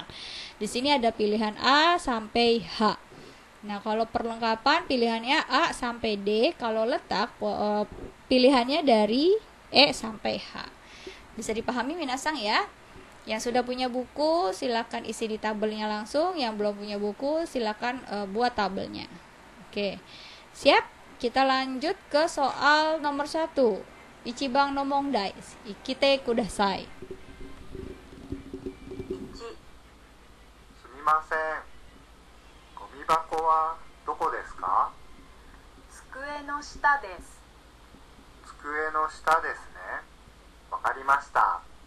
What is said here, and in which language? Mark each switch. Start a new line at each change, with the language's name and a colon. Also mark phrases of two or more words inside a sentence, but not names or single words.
Indonesian: Di sini ada pilihan A sampai H. Nah, kalau perlengkapan pilihannya A sampai D, kalau letak pilihannya dari E sampai H. Bisa dipahami minasang ya? Yang sudah punya buku silakan isi di tabelnya langsung, yang belum punya buku silakan buat tabelnya. Oke. Siap? Kita lanjut ke soal nomor 1.
Japanese: 一番の問題。聞いてください. 1. すみません。ゴミ箱はどこですか？机の下です。机の下ですね。わかりました。